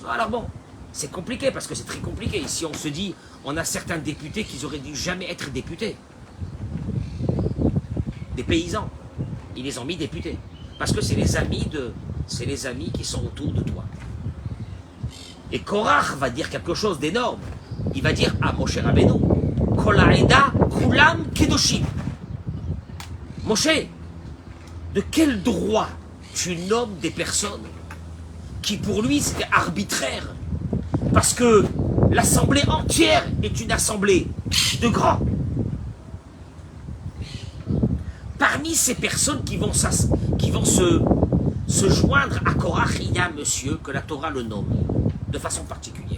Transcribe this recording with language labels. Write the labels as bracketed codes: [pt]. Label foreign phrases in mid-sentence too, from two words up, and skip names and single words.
[fr] Alors bon, c'est compliqué, parce que c'est très compliqué. Ici, on se dit, on a certains députés qui auraient dû jamais être députés. Des paysans. Ils les ont mis députés. Parce que c'est les amis qui sont autour de toi. Et Korach va dire quelque chose d'énorme. Il va dire à Moshe Rabbeinu, [he] כל העדה כולם קדושים. [fr] Moshe, de quel droit tu nommes des personnes qui pour lui c'était arbitraire? Parce que l'assemblée entière est une assemblée de grands. Parmi ces personnes qui vont se joindre à Korach, il y a un monsieur que la Torah le nomme de façon particulière.